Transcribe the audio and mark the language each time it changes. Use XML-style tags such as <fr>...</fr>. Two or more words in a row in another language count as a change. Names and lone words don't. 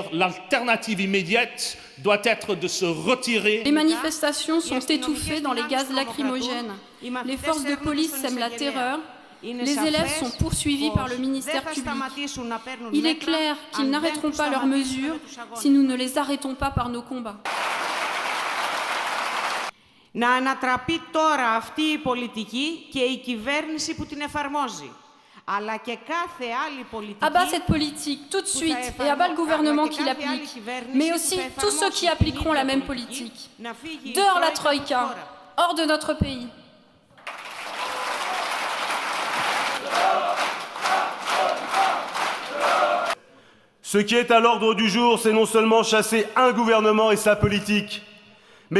<fr>L'alternative immédiate doit être de se retirer. Les manifestations sont étouffées dans les gaz lacrymogènes. Les forces de police sèment la terreur. Les élèves sont poursuivis par le ministère public. Il est clair qu'ils n'arrêteront pas leurs mesures si nous ne les arrêtons pas par nos combats.</fr> <el>Να ανατραπεί τώρα αυτή η πολιτική και η κυβέρνηση που την εφαρμόζει. Αλλά και κάθε άλλη πολιτική.</el> <fr>Abat cette politique tout de suite et abat le gouvernement qui l'applique, mais aussi tous ceux qui appliqueront la même politique. Dehors la Troïka, hors de notre pays. Ce qui est à l'ordre du jour, c'est non seulement chasser un gouvernement et sa politique, mais</fr>